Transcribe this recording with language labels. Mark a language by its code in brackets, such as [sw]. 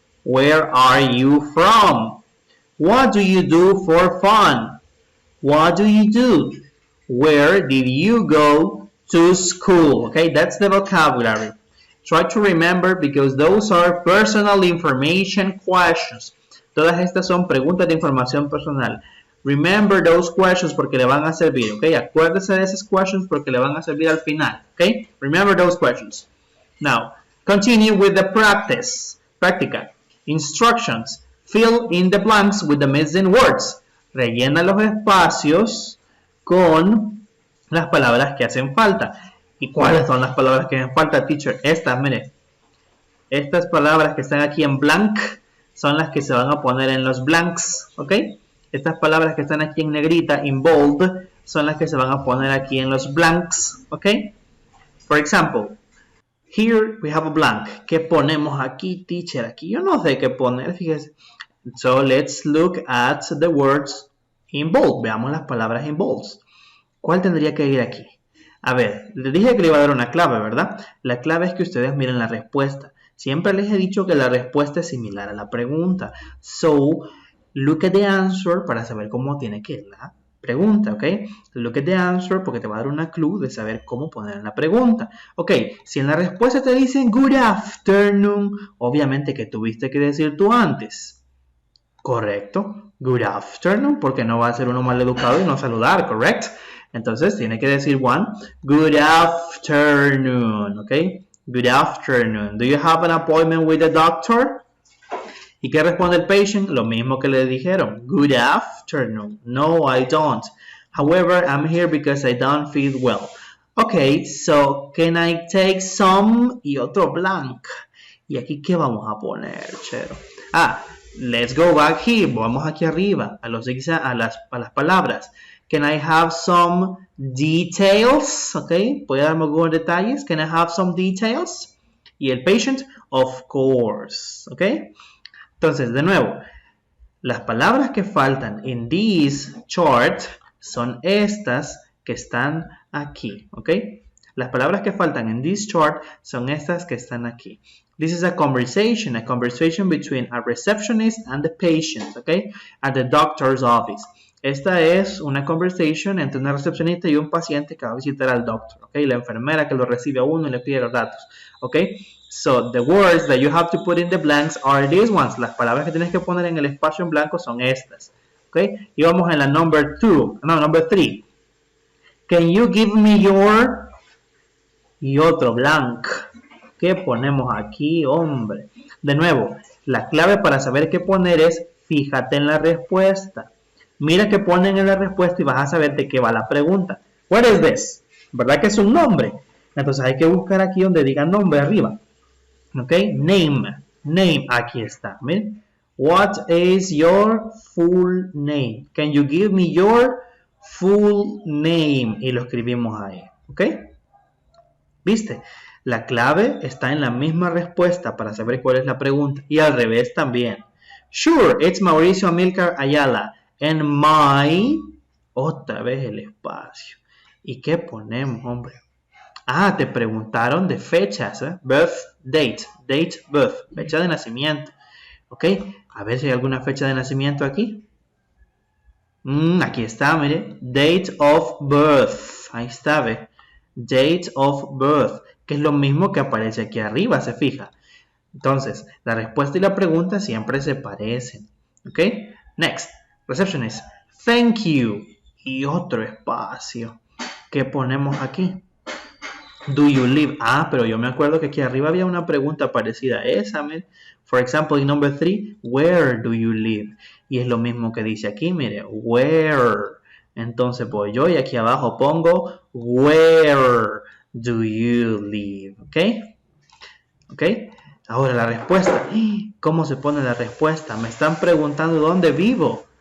[en] Where are you from? What do you do for fun? What do you do? Where did you go to school? Okay, that's the vocabulary. Try to remember because those are personal information questions. [es] Todas estas son preguntas de información personal. [en] Remember those questions [es] porque le van a servir, ¿ok? Acuérdese de esas questions porque le van a servir al final, ¿ok? [en] Remember those questions. Now, continue with the practice. Práctica. Instructions. Fill in the blanks with the missing words. [es] Rellena los espacios con las palabras que hacen falta. ¿Y cuáles son las palabras que hacen falta, teacher? Estas, mire. Estas palabras que están aquí en blank son las que se van a poner en los blanks, ¿ok? Estas palabras que están aquí en negrita, [en] in bold, [es] son las que se van a poner aquí en los blanks, ¿ok? [en] For example, here we have a blank. [es] ¿Qué ponemos aquí, teacher? Aquí yo no sé qué poner, fíjese. [en] So let's look at the words in bold. [es] Veamos las palabras [en] in bold. [es] ¿Cuál tendría que ir aquí? A ver, les dije que le iba a dar una clave, ¿verdad? La clave es que ustedes miren la respuesta. Siempre les he dicho que la respuesta es similar a la pregunta. [en] So, look at the answer [es] para saber cómo tiene que ir la pregunta, ¿ok? [en] Look at the answer [es] porque te va a dar una clue de saber cómo poner en la pregunta. Ok, si en la respuesta te dicen [en] good afternoon, [es] obviamente que tuviste que decir tú antes. Correcto, [en] good afternoon, [es] porque no va a ser uno mal educado y no saludar, ¿correcto? Entonces tiene que decir one, [en] good afternoon, [es] ¿ok? [en] Good afternoon. Do you have an appointment with the doctor? [es] ¿Y qué responde el patient? Lo mismo que le dijeron. [en] Good afternoon. No, I don't. However, I'm here because I don't feel well. Okay, so can I take some? [es] Y otro blank. ¿Y aquí qué vamos a poner, chero? [en] Let's go back here. [es] Vamos aquí arriba a las palabras. [en] Can I have some details? Okay, [es] ¿puede darme algunos detalles? [en] Can I have some details? Y el patient, of course. Okay. [es] Entonces, de nuevo, las palabras que faltan en [en] this chart [es] son estas que están aquí, ¿ok? Las palabras que faltan en [en] this chart [es] son estas que están aquí. [en] This is a conversation between a receptionist and the patient, ¿ok? At the doctor's office. [es] Esta es una conversation entre una recepcionista y un paciente que va a visitar al doctor, ¿ok? La enfermera que lo recibe a uno y le pide los datos, ¿ok? [en] So, the words that you have to put in the blanks are these ones. [es] Las palabras que tienes que poner en el espacio en blanco son estas, ¿ok? Y vamos en la [en] number 3. Can you give me your... [es] Y otro blank. ¿Qué ponemos aquí, hombre? De nuevo, la clave para saber qué poner es fíjate en la respuesta. Mira qué ponen en la respuesta y vas a saber de qué va la pregunta. [en] What is this? [es] ¿Verdad que es un nombre? Entonces hay que buscar aquí donde diga nombre arriba. [en] ¿Ok? Name. [es] Aquí está. Miren. [en] What is your full name? Can you give me your full name? [es] Y lo escribimos ahí. ¿Ok? ¿Viste? La clave está en la misma respuesta para saber cuál es la pregunta. Y al revés también. [en] Sure, it's Mauricio Amilcar Ayala. And my... [es] Otra vez el espacio. ¿Y qué ponemos, hombre? Te preguntaron de fechas. [en] Birth, date, birth. [es] Fecha de nacimiento. ¿Ok? A ver si hay alguna fecha de nacimiento aquí. Aquí está, mire. [en] Date of birth. [es] Ahí está, ve. [en] Date of birth. [es] Que es lo mismo que aparece aquí arriba, se fija. Entonces, la respuesta y la pregunta siempre se parecen. [en] ¿Ok? Next. Receptionist. Thank you. [es] Y otro espacio. ¿Qué ponemos aquí? [en] Do you live? [es] Pero yo me acuerdo que aquí arriba había una pregunta parecida a esa. Mire. [en] For example, in number 3, where do you live? [es] Y es lo mismo que dice aquí, mire, where. Entonces voy yo y aquí abajo pongo [en] where do you live? [es] ¿Ok? Ahora la respuesta. ¿Cómo se pone la respuesta? Me están preguntando dónde vivo.